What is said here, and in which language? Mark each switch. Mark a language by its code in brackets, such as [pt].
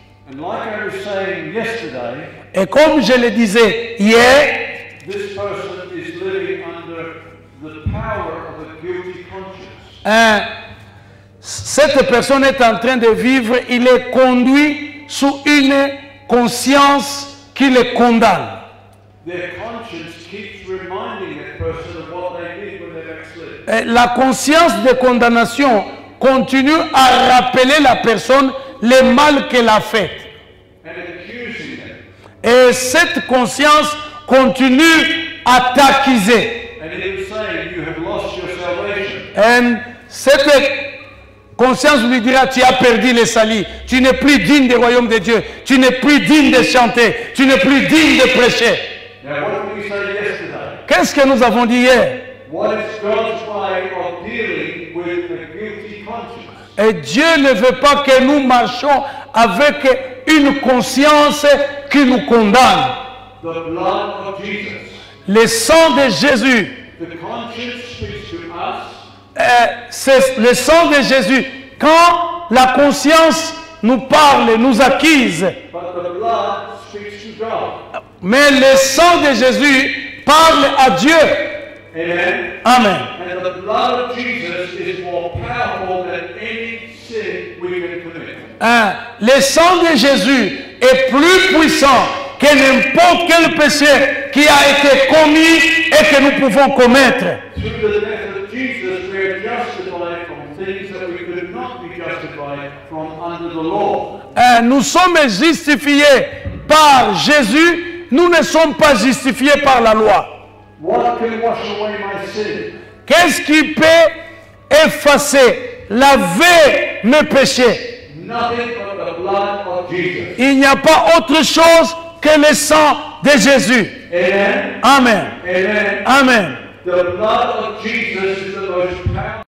[en] And like I was saying yesterday, [fr] Et comme je le disais hier, [en] this person is living under the power of a guilty conscience. [fr] cette personne est en train de vivre, il est conduit sous une conscience qui le condamne. [en] Their conscience keeps reminding that person of what they did when they backslid. [fr] La conscience de condamnation continue à rappeler la personne le mal qu'elle a fait. [en] And accusing them. [fr] Et cette conscience continue à t'accuser. [en] And he was saying, you have lost your salvation. [fr] Et cette conscience lui dira, tu as perdu le salut, tu n'es plus digne du royaume de Dieu, tu n'es plus digne de chanter, tu n'es plus digne de prêcher. [en] Now what did we say yesterday? [fr] Qu'est-ce que nous avons dit hier? [en] What is God's way of dealing with a guilty conscience? [fr] Et Dieu ne veut pas que nous marchions avec une conscience qui nous condamne. [en] The blood of Jesus. [fr] Le sang de Jésus. [en] The conscience speaks to us. [fr] C'est le sang de Jésus. Quand la conscience nous parle, nous accuse, [en] But the blood speaks to God. [fr] mais le sang de Jésus parle à Dieu. [en] Amen. [fr] Amen. [en] And the blood of Jesus is more powerful than any sin we can commit. [fr] Le sang de Jésus est plus puissant que n'importe quel péché qui a été commis et que nous pouvons commettre. [en] Through the death of Jesus, we are justified from things that we could not be justified from under the law. [fr] Nous sommes justifiés par Jésus, nous ne sommes pas justifiés par la loi. [en] What can wash away my sin? [fr] Qu'est-ce qui peut effacer, laver mes péchés? [en] Nothing but the blood of Jesus. [fr] Il n'y a pas autre chose que le sang de Jésus. [en] Amen. [fr] Amen. [en] Amen. [fr] Amen. [en] The blood of Jesus is the most powerful.